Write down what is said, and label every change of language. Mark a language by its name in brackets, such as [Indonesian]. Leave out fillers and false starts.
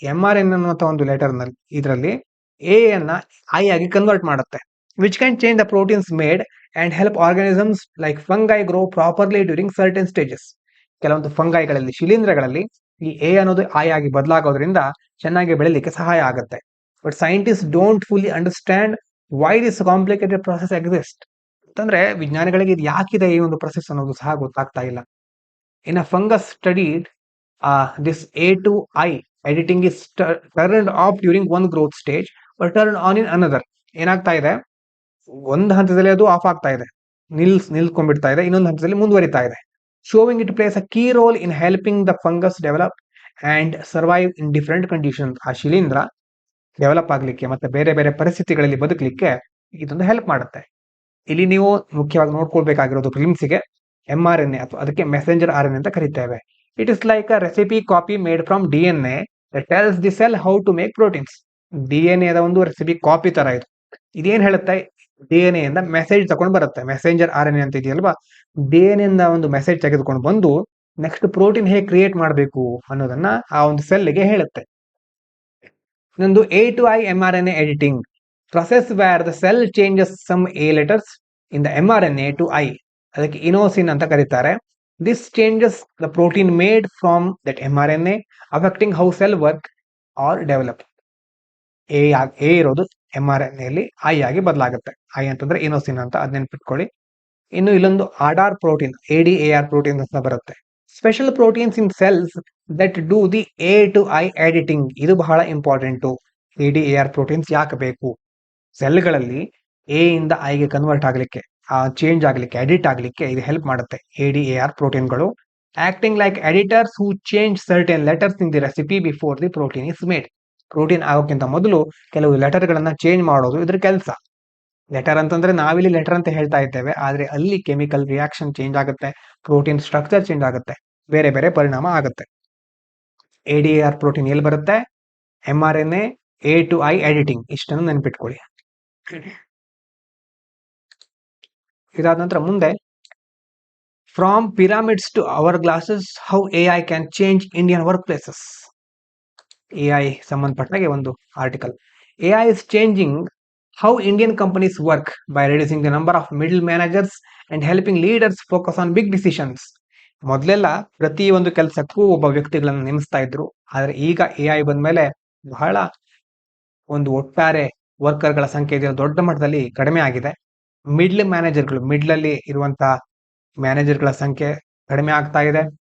[Kannada] mRNA ಅನ್ನುವಂಥ ಒಂದು letter ನಲ್ಲಿ ಇದರಲ್ಲಿ A ಅನ್ನ I ಆಗಿ ಕನ್ವರ್ಟ್ ಮಾಡುತ್ತೆ, [English] Which can change the proteins made and help organisms like fungi grow properly during certain stages. [Kannada] ಕೆಲವೊಂದು ಫಂಗೈಗಳಲ್ಲಿ, ಶಿಲೀಂಧ್ರಗಳಲ್ಲಿ ಈ A ಅನ್ನೋದು I ಆಗಿ ಬದಲಾಗೋದ್ರಿಂದ ಚೆನ್ನಾಗಿ ಬೆಳಿಲಿಕ್ಕೆ ಸಹಾಯ ಆಗುತ್ತೆ. [English] But scientist don't fully understand why this complicated process exist. [Kannada] ಅಂತಂದ್ರೆ ವಿಜ್ಞಾನಿಗಳಿಗೆ ಇದು ಯಾಕಿದೆ ಈ ಒಂದು ಪ್ರೊಸೆಸ್ ಅನ್ನೋದು ಸಹ ಗೊತ್ತಾಗ್ತಾ ಇಲ್ಲ. [English] In a fungus studied, this A to I editing is turned off during one growth stage but turned on in another. [Kannada] ಏನಾಗ್ತಾ ಇದೆ, ಒಂದು ಹಂತದಲ್ಲಿ ಅದು ಆಫ್ ಆಗ್ತಾ ಇದೆ, ನಿಲ್ಕೊಂಡ್ಬಿಡ್ತಾ ಇದೆ, ಇನ್ನೊಂದು ಹಂತದಲ್ಲಿ ಮುಂದುವರಿತಾ ಇದೆ. [English] Showing it plays a key role in helping the fungus develop and survive in different condition. [Kannada] ಆ ಶಿಲೀಂಧ್ರ ಡೆವಲಪ್ ಆಗ್ಲಿಕ್ಕೆ ಮತ್ತೆ ಬೇರೆ ಬೇರೆ ಪರಿಸ್ಥಿತಿಗಳಲ್ಲಿ ಬದುಕಲಿಕ್ಕೆ ಇದೊಂದು ಹೆಲ್ಪ್ ಮಾಡುತ್ತೆ. ಇಲ್ಲಿ ನೀವು ಮುಖ್ಯವಾಗಿ ನೋಡ್ಕೊಳ್ಬೇಕಾಗಿರೋದು ಪ್ರಿಲಿಮ್ಸ್ಗೆ mRNA ಅಥವಾ ಅದಕ್ಕೆ [English] messenger RNA [Kannada] ಅಂತ ಕರಿತೇವೆ. [English] It is like a recipe copy made from DNA that tells the cell how to make proteins. [Kannada] DNA the ಒಂದು ರೆಸಿಪಿ ಕಾಪಿ ತರ ಇದು. ಇದೇನ್ ಹೇಳುತ್ತೆ, DNA ಇಂದ ಮೆಸೇಜ್ ತಗೊಂಡು ಬರುತ್ತೆ. ಮೆಸೆಂಜರ್ RNA ಅಂತ ಇದೆಯಲ್ವಾ, DNA ಇಂದ ಒಂದು ಮೆಸೇಜ್ ತೆಗೆದುಕೊಂಡು ಬಂದು ನೆಕ್ಸ್ಟ್ ಪ್ರೋಟೀನ್ ಹೇಗೆ ಕ್ರಿಯೇಟ್ ಮಾಡಬೇಕು ಅನ್ನೋದನ್ನ ಆ ಒಂದು ಸೆಲ್ಗೆ ಹೇಳುತ್ತೆ. [English] ಇನ್ನೊಂದು A to I mRNA editing process where the cell changes some A letters in the mRNA to I. [Kannada] ಅದಕ್ಕೆ ಇನೋಸಿನ್ ಅಂತ ಕರೀತಾರೆ. [English] This changes the protein made from that mRNA, affecting how cell work or develop. [Kannada] A ಇರೋದು mRNA ಅಲ್ಲಿ I ಆಗಿ ಬದಲಾಗುತ್ತೆ. I ಅಂತಂದ್ರೆ ಇನೋಸಿನ್ ಅಂತ, ಅದ್ ನೆನ್ಪಿಟ್ಕೊಳ್ಳಿ. ಇನ್ನು ಇಲ್ಲೊಂದು ADAR ಪ್ರೋಟೀನ್, ADAR ಪ್ರೋಟೀನ್ ಅಂತ ಬರುತ್ತೆ. [English] Special proteins in cells that do the A to I editing. [Kannada] ಇದು ಬಹಳ ಇಂಪಾರ್ಟೆಂಟು. ADAR ಪ್ರೋಟೀನ್ಸ್ ಯಾಕೆ ಬೇಕು? ಸೆಲ್ಗಳಲ್ಲಿ A ಇಂದ I ಗೆ ಕನ್ವರ್ಟ್ ಆಗ್ಲಿಕ್ಕೆ, ಚೇಂಜ್ ಆಗ್ಲಿಕ್ಕೆ, ಎಡಿಟ್ ಆಗ್ಲಿಕ್ಕೆ ಇದು ಹೆಲ್ಪ್ ಮಾಡುತ್ತೆ. [English] ADAR ಪ್ರೋಟೀನ್ಗಳು acting like editors who change certain letters in the recipe before the protein is made. [Kannada] Protein ಆಗೋಕ್ಕಿಂತ ಮೊದಲು ಕೆಲವು ಲೆಟರ್ ಗಳನ್ನ ಚೇಂಜ್ ಮಾಡೋದು ಇದ್ರ ಕೆಲಸ. ಲೆಟರ್ ಅಂತಂದ್ರೆ ನಾವಿಲ್ಲಿ ಲೆಟರ್ ಅಂತ ಹೇಳ್ತಾ ಇದ್ದೇವೆ, ಆದ್ರೆ ಅಲ್ಲಿ ಕೆಮಿಕಲ್ ರಿಯಾಕ್ಷನ್ ಚೇಂಜ್ ಆಗುತ್ತೆ, ಪ್ರೋಟೀನ್ ಸ್ಟ್ರಕ್ಚರ್ ಚೇಂಜ್ ಆಗುತ್ತೆ, ಬೇರೆ ಬೇರೆ ಪರಿಣಾಮ ಆಗುತ್ತೆ. ADAR ಪ್ರೋಟೀನ್ ಎಲ್ಲಿ ಬರುತ್ತೆ? [English] mRNA A to I editing. [Kannada] ಇಷ್ಟನ್ನು ನೆನ್ಪಿಟ್ಕೊಳ್ಳಿ. ಇದಾದ ನಂತರ ಮುಂದೆ, [English] From pyramids to hourglasses how AI can change Indian workplaces. [Kannada] AI ಸಂಬಂಧಪಟ್ಟಾಗೆ ಒಂದು article. [English] AI is changing how Indian companies work by reducing the number of middle managers and helping leaders focus on big decisions. [Kannada] ಮೊದಲೆಲ್ಲ ಪ್ರತಿ ಒಂದು ಕೆಲಸಕ್ಕೂ ಒಬ್ಬ ವ್ಯಕ್ತಿಗಳನ್ನು ನೇಮಿಸ್ತಾ ಇದ್ರು, ಆದ್ರೆ ಈಗ AI ಬಂದ್ಮೇಲೆ ಬಹಳ ಒಂದು ಒಟ್ಟಾರೆ ವರ್ಕರ್ಗಳ ಸಂಖ್ಯೆ ದೊಡ್ಡ ಮಟ್ಟದಲ್ಲಿ ಕಡಿಮೆ ಆಗಿದೆ. ಮಿಡ್ಲ್ ಅಲ್ಲಿ ಇರುವಂತಹ ಮ್ಯಾನೇಜರ್ಗಳ ಸಂಖ್ಯೆ ಕಡಿಮೆ ಆಗ್ತಾ ಇದೆ.